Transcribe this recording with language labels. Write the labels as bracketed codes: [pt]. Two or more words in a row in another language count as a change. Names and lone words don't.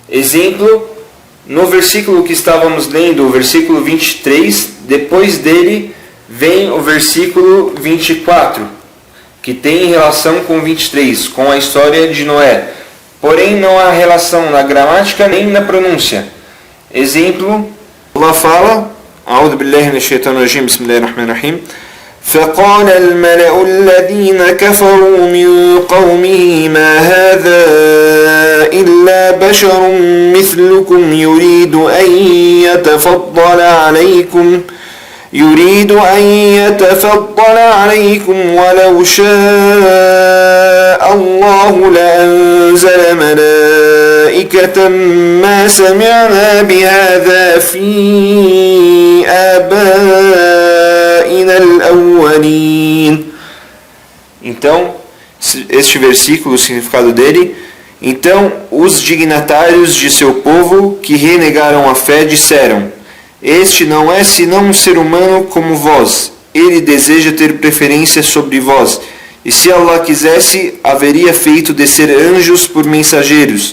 [pt] Exemplo, no versículo que estávamos lendo, o versículo 23, depois dele vem o versículo 24, que tem relação com 23, com a história de Noé. Porém, não há relação na gramática nem na pronúncia. Exemplo, Allah fala, [ar] أعوذ بالله من الشيطان الرجيم بسم الله الرحمن الرحيم فقال الملأ الذين كفروا من قومه ما هذا إلا بشر مثلكم يريد أن يتفضل عليكم ولو شاء الله لأنزل ملائكة ما سمعنا بهذا في آبائنا الأولين. [pt] Então, este versículo, o significado dele: então os dignatários de seu povo que renegaram a fé disseram: este não é senão um ser humano como vós. Ele deseja ter preferência sobre vós. E se Allah quisesse, haveria feito descer anjos por mensageiros.